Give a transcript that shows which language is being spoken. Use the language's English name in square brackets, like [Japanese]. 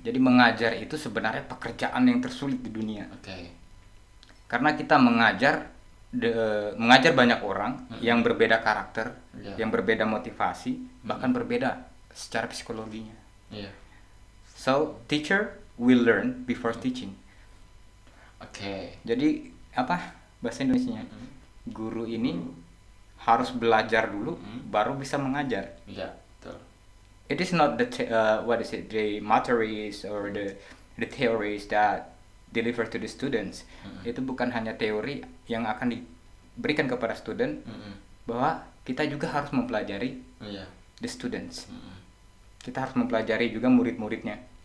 [Indonesian] Jadi mengajar itu sebenarnya pekerjaan yang tersulit di dunia. Oke. Karena kita mengajar banyak orang yang berbeda karakter, Ya. yang berbeda motivasi, bahkan berbeda secara psikologinya. Iya. [English] So teacher will learn before teaching. [Indonesian] Oke. Jadi apa bahasa Indonesianya? Guru ini harus belajar dulu baru bisa mengajar. Iya, betul. [English] It is not the materials or the theories that deliver to the students. [Indonesian] Itu bukan hanya teori yang akan diberikan kepada student, bahwa kita juga harus mempelajari Iya. [English] the students. [Indonesian] Kita harus mempelajari juga murid-muridnya.